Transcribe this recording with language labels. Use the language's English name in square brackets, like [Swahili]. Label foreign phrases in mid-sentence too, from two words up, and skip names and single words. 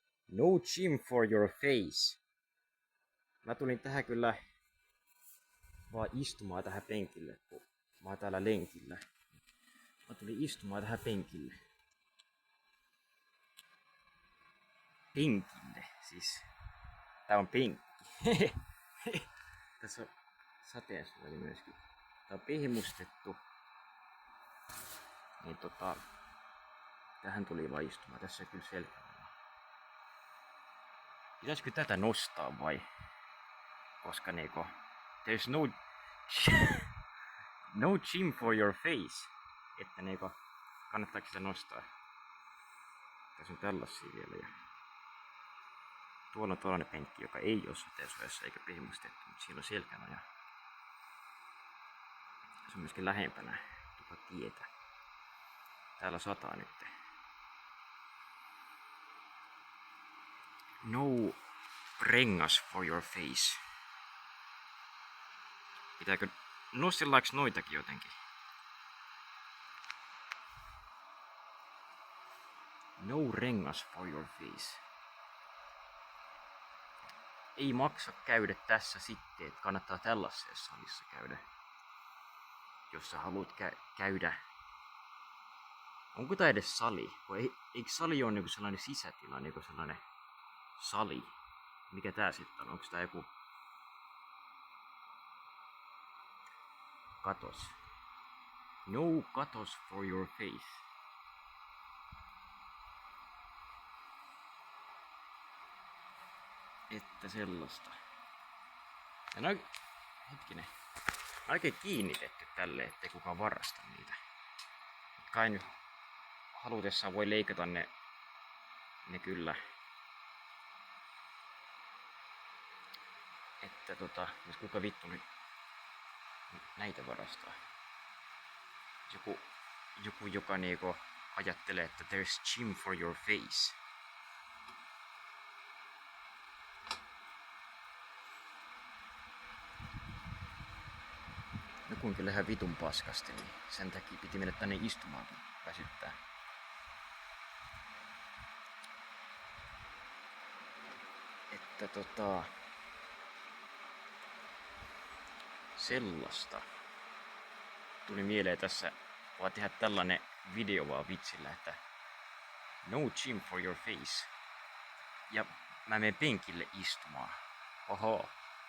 [English] No gym for your face. [Finnish] Mä tulin tähän kyllä vaan istumaan tähän penkille, kun mä oon täällä lenkillä. Mä tulin istumaan tähän penkille. Penkille, siis. Tää on penkki. Tässä on sateensuojelu myöskin. Tää on pehmustettu. Niin tähän tuli vaan istumaan. Tässä on kyllä selkänoja. Pitäisikö tätä nostaa vai? Koska niinku [English] there's no gym for your face. [Finnish] Että niinku kannattaako sitä nostaa? Tässä on tällaisia vielä. Ja tuolla on tollanen penkki, joka ei ole sateensuojassa eikä pehmustettu, mutta siinä on selkänoja. Se on myöskin lähempänä tuota tietä. Täällä sataa nyt. [English] No rengas for your face. [Finnish] Pitääkö nostellaanko noitakin jotenkin? [English] No rengas for your face. [Finnish] Ei maksa käydä tässä sitten, että kannattaa tällaisessa salissa käydä. Jos sä haluat käydä. Onko tää edes sali? Eikö sali ole niinku sellainen sisätila, niinku sellainen sali? Mikä tää sitten on? Onko tää joku katos? [English] No katos for your face. [Finnish] Että sellaista. Ja hetkinen. Oikein kiinnitetty tälle, ettei kukaan varasta niitä. Kai nyt halutessaan voi leikata ne kyllä. Että jos kuka vittu nyt näitä varastaa. Joku joka niinku ajattelee, että [English] there's gym for your face. [Finnish] Joku on kyllä ihan vitun paskasti, niin sen takia piti mennä tänne istumaan, kun väsyttää. Että sellaista. Tuli mieleen tässä, vaan tehdä tällainen video vaan vitsillä, että [English] no gym for your face. [Finnish] Ja mä menen penkille istumaan. Oho.